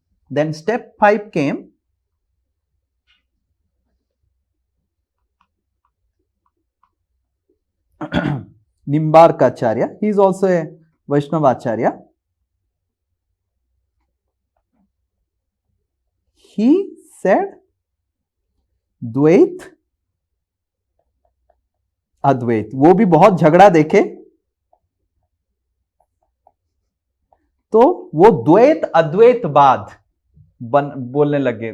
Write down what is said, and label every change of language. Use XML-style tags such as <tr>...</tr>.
<en>Then step 5 came Nimbarkacharya. He is also a Vaishnavacharya. He said Dvaita Advaita.</en> <hi>वो भी बहुत झगड़ा देखे तो वो द्वैत अद्वैतवाद बोलने लगे।</hi>